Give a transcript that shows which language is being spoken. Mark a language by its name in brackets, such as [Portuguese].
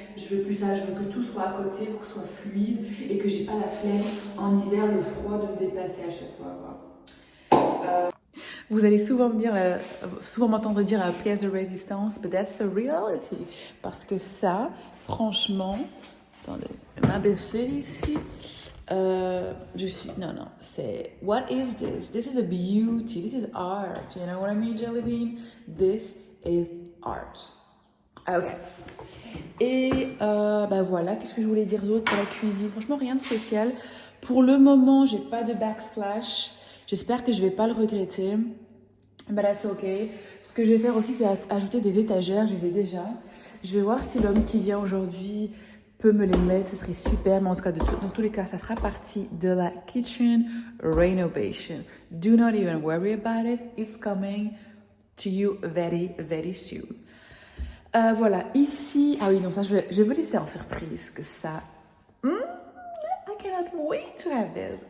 [French] Je veux plus ça, je veux que tout soit à côté pour que ce soit fluide et que j'ai pas la flemme en hiver, le froid de me déplacer à chaque fois, quoi. Vous allez souvent m'entendre dire pièce de résistance, [English] but that's a reality. [French] Parce que ça, franchement, attendez, je vais m'abaisser ici. Non, c'est [English] what is this? This is a beauty, this is art. You know what I mean, Jelly Bean? This is art. Ok. [French] Et voilà, qu'est-ce que je voulais dire d'autre pour la cuisine? Franchement, rien de spécial. Pour le moment, j'ai pas de backsplash. J'espère que je vais pas le regretter. [English] But that's okay. [French] Ce que je vais faire aussi, c'est ajouter des étagères. Je les ai déjà. Je vais voir si l'homme qui vient aujourd'hui peut me les mettre. Ce serait super. Mais en tout cas, dans tous les cas, ça fera partie de la kitchen renovation. [English] Do not even worry about it. It's coming to you very soon. [French] Voilà. Ici... Ah oui, non, ça, je vais vous laisser en surprise que ça... [English] I cannot wait to have this.